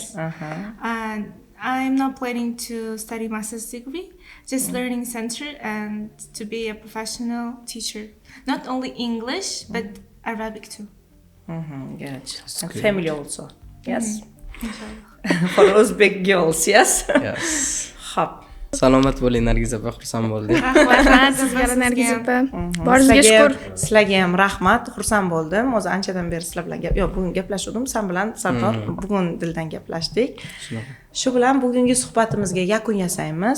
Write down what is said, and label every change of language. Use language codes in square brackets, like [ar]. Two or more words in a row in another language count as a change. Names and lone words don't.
[en] And I'm not planning to study master's degree, just learning center and to be a professional teacher. Not only English, but Arabic too. Good. And family also. Yes. For Uzbek girls, yes. Yes. [uz] Xo'p. Salomat bo'ling Nargiz opa, xursand bo'ldik. Rahmat sizga Nargiz opa. Boringizga shukur. Sizlarga ham rahmat, xursand bo'ldim. O'zi anchadan beri sizlar bilan bugun gaplashdim. Sen bilan Sardor bugun dildan gaplashdik. Shu bilan bugungi suhbatimizga yakun yasaymiz.